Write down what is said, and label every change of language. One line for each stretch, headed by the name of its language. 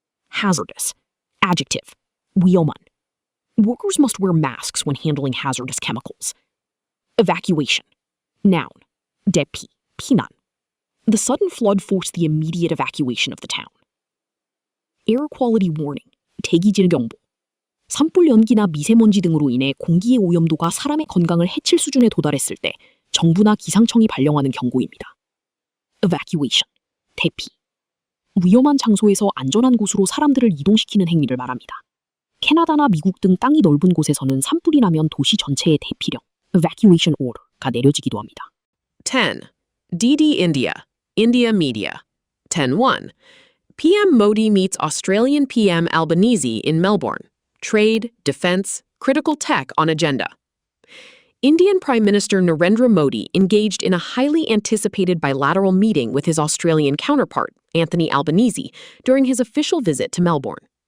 English: Hazardous. Adjective. 위험한. Workers must wear masks when handling hazardous chemicals. Evacuation. Noun.
Korean: 대피, 피난.
English: The sudden flood forced the immediate evacuation of the town. Air quality warning,
Korean: 대기질 경보. 산불 연기나 미세먼지 등으로 인해 공기의 오염도가 사람의 건강을 해칠 수준에 도달했을 때 정부나 기상청이 발령하는 경고입니다. Evacuation, 대피. 위험한 장소에서 안전한 곳으로 사람들을 이동시키는 행위를 말합니다. 캐나다나 미국 등 땅이 넓은 곳에서는 산불이 나면 도시 전체의 대피령, Evacuation Order가 내려지기도 합니다.
English: 10. DD India. India Media. 10.1. PM Modi meets Australian PM Albanese in Melbourne. Trade, defense, critical tech on agenda. Indian Prime Minister Narendra Modi engaged in a highly anticipated bilateral meeting with his Australian counterpart, Anthony Albanese, during his official visit to Melbourne.